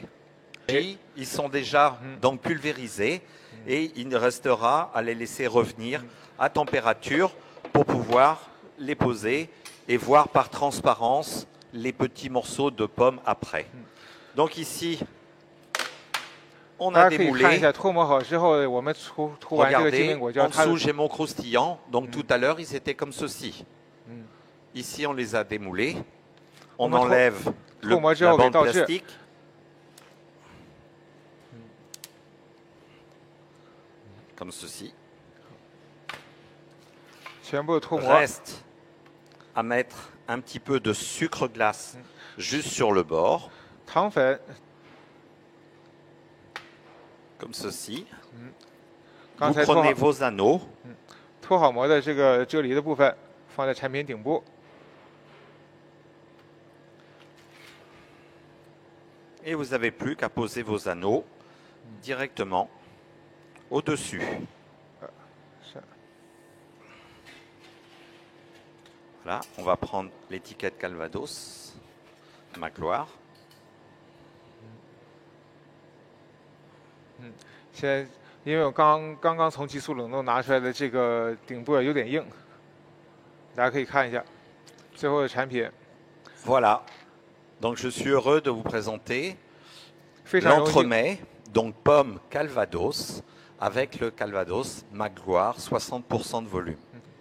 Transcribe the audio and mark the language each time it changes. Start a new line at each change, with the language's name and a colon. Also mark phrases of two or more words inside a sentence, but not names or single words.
French: Puis, ils sont déjà donc pulvérisés et il restera à les laisser revenir à température pour pouvoir les poser et voir par transparence les petits morceaux de pommes après. Donc ici, on
Chinese: 大
French: a
Chinese: 家可以看一
French: démoulé.
Chinese: 下脱模好之后，我们涂完这个金
French: Regardez,
Chinese: 苹果胶，
French: en
Chinese: 它
French: dessous j'ai mon croustillant. Donc tout à l'heure, ils étaient comme ceci. Ici, on les a démoulés. On On va enlève trop moi, la bande j'ai plastique. Comme ceci.
Chinese: 全部脱模。
French: Reste à mettre un petit peu de sucre glace juste sur le bord,
Chinese: 糖粉，
French: comme ceci.
Chinese: 刚
French: Vous
Chinese: 才脱
French: prenez
Chinese: 好
French: vos anneaux.
Chinese: 脱好模的这个啫喱的部分放在产品顶部，
French: Et vous n'avez plus qu'à poser vos anneaux directement au-dessus.
Chinese: 是
French: Voilà, on va prendre l'étiquette Calvados, ma gloire.
Chinese: 现在因为我刚刚从急速冷冻拿出来的这个顶部有点硬，大家可以看一下最后的产品，
French: Voilà, donc je suis heureux de vous présenter
Chinese: 非常荣幸。
French: l'entremet, donc pomme Calvados, avec le Calvados, ma gloire, 60% de volume.